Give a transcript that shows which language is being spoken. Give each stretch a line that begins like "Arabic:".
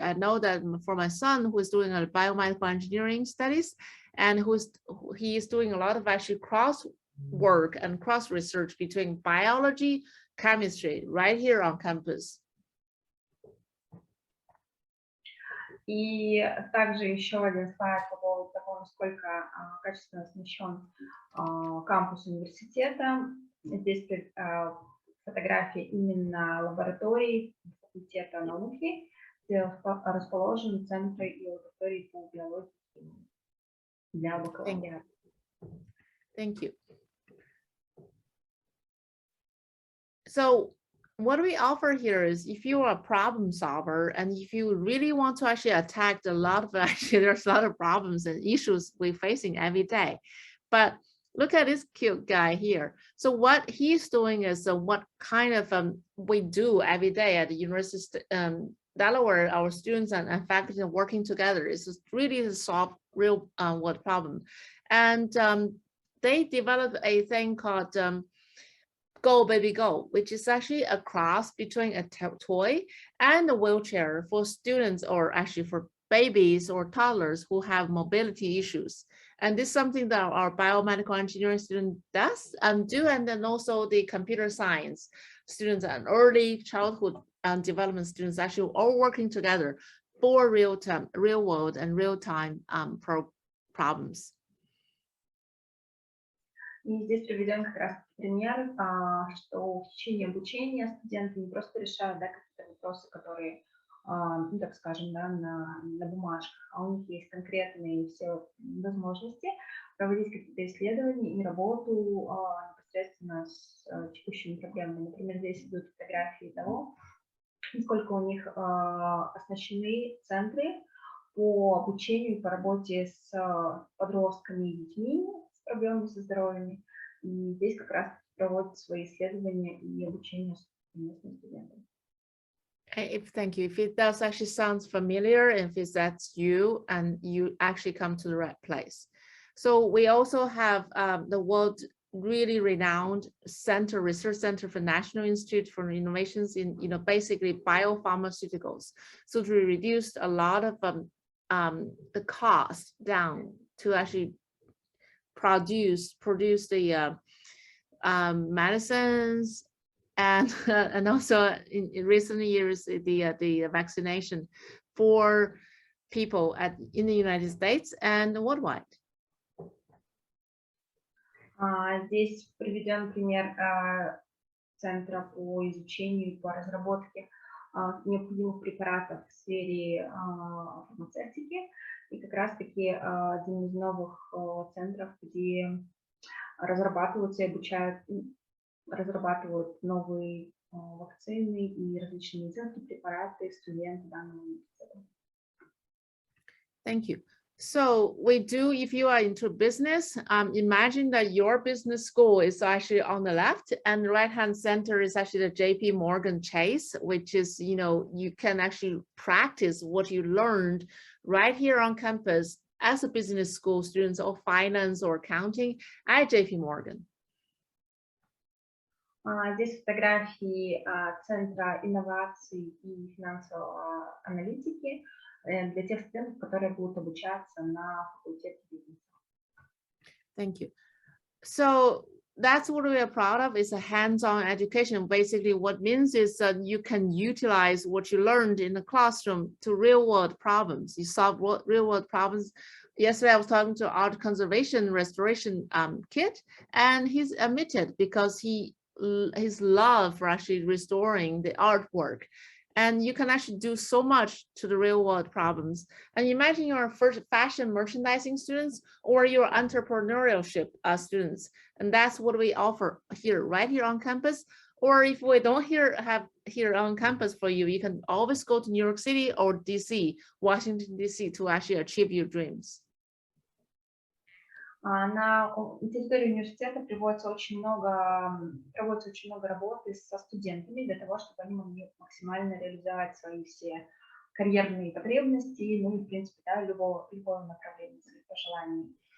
English: I know that for my son who is doing a biomedical engineering studies, and he is doing a lot of actually cross work and cross research between biology, chemistry right here on campus.
Russian: И также еще один слайд по поводу того, насколько качественно оснащен кампус университета. Здесь фотография именно лаборатории факультета науки, где расположены центры и лаборатории по биологии для бакалавриата.
English: Thank you. So what we offer here is if you are a problem solver and if you really want to actually attack a lot of there's a lot of problems and issues we're facing every day. But look at this cute guy here. So what he's doing is what kind of we do every day at the University of Delaware, our students and faculty are working together is really to solve real world problem. And they developed a thing called Go Baby Go, which is actually a cross between a toy and a wheelchair for students or actually for babies or toddlers who have mobility issues. And this is something that our biomedical engineering student does and then also the computer science students and early childhood development students actually all working together for real world and real-time problems.
Russian: И здесь приведен как раз пример, что в течение обучения студенты не просто решают какие-то вопросы, которые, так скажем, на бумажках, а у них есть конкретные все возможности проводить какие-то исследования и работу непосредственно с текущими проблемами. Например, здесь идут фотографии того, насколько у них оснащены центры по обучению и по работе с подростками и детьми с проблемами со здоровьем. И здесь как раз проводят свои исследования и обучение местным студентам.
English: Thank you. If it does actually sounds familiar, if that's you, and you actually come to the right place. So we also have the world really renowned research center for National Institute for Innovations in basically biopharmaceuticals. So to reduce a lot of the cost down to actually produce the medicines and also in recent years the vaccination for people in the United States and worldwide.
Russian: Здесь приведен пример центра по изучению и по разработке необходимых препаратов в сфере фармацевтики. И как раз-таки один из новых центров, где разрабатываются и обучают, разрабатывают новые вакцины и различные медицинские препараты студенты данного университета.
English: Thank you. So we do, if you are into business, imagine that your business school is actually on the left and the right-hand center is actually the JP Morgan Chase, which is, you can actually practice what you learned right here on campus as a business school students or finance or accounting at JP Morgan.
Russian: Здесь фотографии Центра инноваций и финансовой аналитики для тех студентов, которые будут обучаться на факультете бизнеса.
English: Thank you. So that's what we are proud of, is a hands-on education. Basically, what means is that you can utilize what you learned in the classroom to real-world problems. You solve real-world problems. Yesterday, I was talking to art conservation restoration kid, and he's admitted because his love for actually restoring the artwork. And you can actually do so much to the real world problems. And imagine your first fashion merchandising students or your entrepreneurship students. And that's what we offer here, right here on campus. Or if we don't have here on campus for you, you can always go to New York City or DC, Washington, DC, to actually achieve your dreams.
Russian: На территории университета проводится очень много работы со студентами для того, чтобы они могли максимально реализовать свои все карьерные потребности, ну и, в принципе, да, любого направления, своих пожеланий.